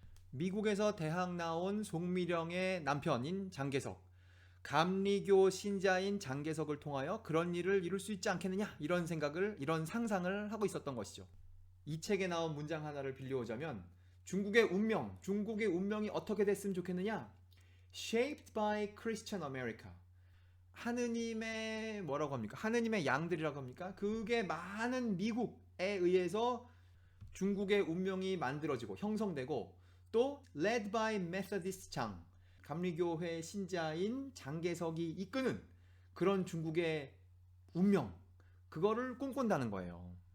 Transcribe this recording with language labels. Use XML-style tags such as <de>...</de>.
<ko>미국에서 대학 나온 송미령의 남편인 장개석, 감리교 신자인 장개석을 통하여 그런 일을 이룰 수 있지 않겠느냐? 이런 상상을 하고 있었던 것이죠. 이 책에 나온 문장 하나를 빌려오자면 중국의 운명이 어떻게 됐으면 좋겠느냐?</ko> <en>Shaped by Christian America.</en> <ko>하느님의 뭐라고 합니까? 하느님의 양들이라고 합니까? 그게 많은 미국에 의해서 중국의 운명이 만들어지고 형성되고 또</ko> <en>led by Methodist</en> <ko>장, 감리교회 신자인 장개석이 이끄는 그런 중국의 운명, 그거를 꿈꾼다는 거예요.</ko>